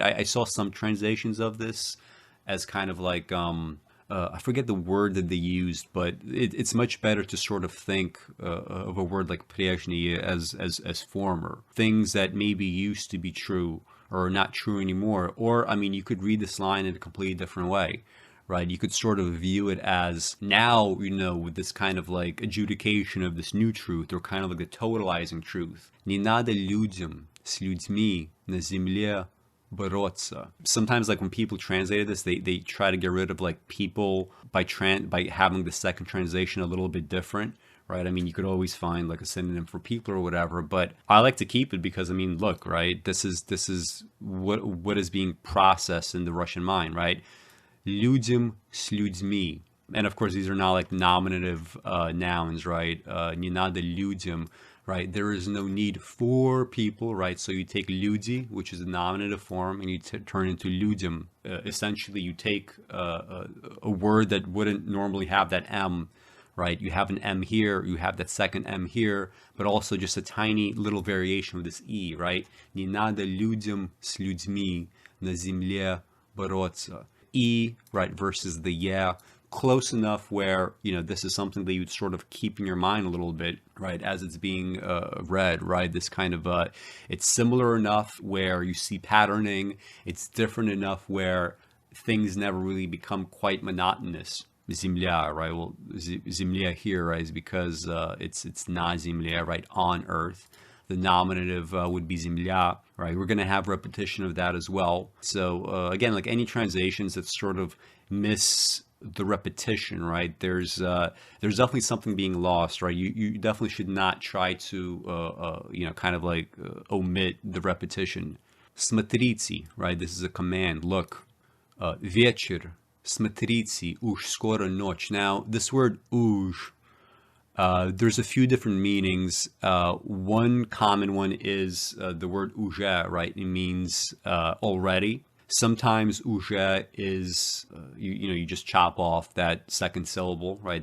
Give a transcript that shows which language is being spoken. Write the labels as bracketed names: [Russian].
[English] I saw some translations of this as kind of like I forget the word that they used, but it's much better to sort of think of a word like prejny as former, things that maybe used to be true, or not true anymore. Or, I mean, you could read this line in a completely different way, right? You could sort of view it as now, with this kind of like adjudication of this new truth, or kind of like the totalizing truth. [Russian] Не надо людям с людьми на земле бороться. [English] Sometimes, like when people translated this, they try to get rid of like people by having the second translation a little bit different, right? I mean, you could always find like a synonym for people or whatever, but I like to keep it because, I mean, look, right? This is what is being processed in the Russian mind, right? [Russian] Людям с людьми. [English] And of course, these are not like nominative nouns, right? [Russian] Не надо людям, right? [English] There is no need for people, right? So you take люди, which is a nominative form, and you turn into людям. Essentially, you take a word that wouldn't normally have that M, right? You have an M here, you have that second M here, but also just a tiny little variation of this E, right? [Russian] Не надо людям с людьми на земле бороться. [English] E, right, versus the yeah, close enough where, this is something that you'd sort of keep in your mind a little bit, right, as it's being read, right? This kind of, it's similar enough where you see patterning. It's different enough where things never really become quite monotonous. Земля, right? Well, земля here, right, is because it's na земля, right, on earth. The nominative would be земля, right? We're going to have repetition of that as well. So again, like any translations that sort of miss the repetition, right? There's definitely something being lost, right? You definitely should not try to kind of like omit the repetition. Смотрите, right? This is a command. [Russian] Look, вечер, смотрите, уж скоро ночь. [English] Now, this word уж, there's a few different meanings. One common one is the word уже, right? It means already. Sometimes уже is you just chop off that second syllable, right?